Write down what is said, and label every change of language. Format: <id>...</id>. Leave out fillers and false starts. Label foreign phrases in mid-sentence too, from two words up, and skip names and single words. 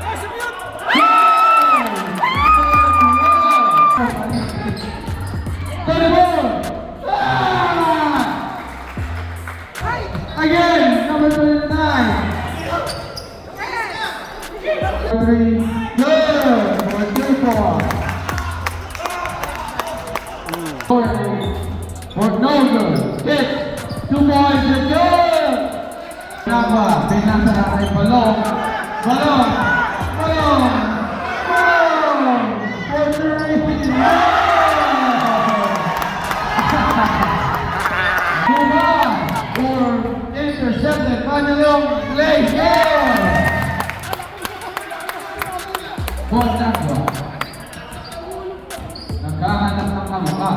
<en>Again, number 29. 3, good. For 2 points. 4, no good. 6, 2 points, you're good. Napa,</en> <tl>pinasa natin balong. Balong. Balong. Balong.</tl> <en>For 3. Intercepted, Manilong, play here! Bonagwa.</en> <tl>Nagkahanap ng kamukha.</tl>